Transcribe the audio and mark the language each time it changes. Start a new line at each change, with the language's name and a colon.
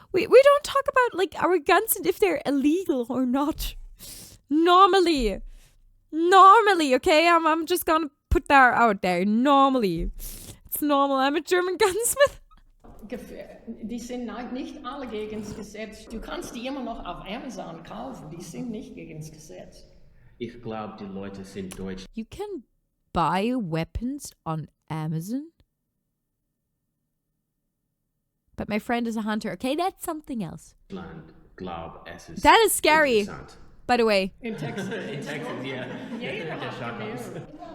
English: We don't talk about like our guns and if they're illegal or not. Normally, okay? I'm just gonna put that out there. Normally. It's normal. I'm a German gunsmith.
German: Die sind nicht alle gegen das Gesetz. Du kannst die immer noch auf Amazon kaufen. Die sind nicht gegen das Gesetz. Ich glaube, die Leute sind deutsch.
English: You can buy weapons on Amazon? But my friend is a hunter. Okay, that's something else. That is scary. By the way. In Texas. In Texas, yeah.
German: Jeder hat Gewehre.